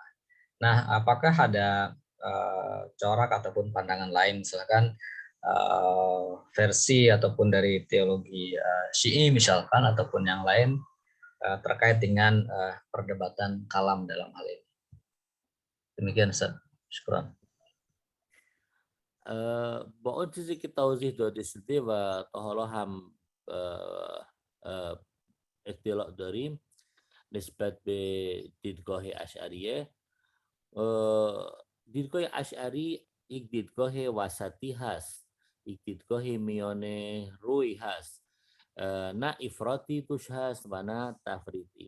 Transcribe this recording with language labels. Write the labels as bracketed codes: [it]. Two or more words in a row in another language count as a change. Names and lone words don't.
[id] Nah, apakah ada corak ataupun pandangan lain, misalkan versi ataupun dari teologi Syi'i misalkan ataupun yang lain terkait dengan perdebatan kalam dalam hal ini? Demikian Ustaz. Syukran. [fa] بقول چیزی که توضیح داده شده و تا حالا هم اطلاع داریم نسبت به دیدگاه اشعریه. دیدگاه اشعری یک دیدگاه وسطی هست، یک دیدگاه میانه روی هست، نه افراطی توش هست و نه تفریطی.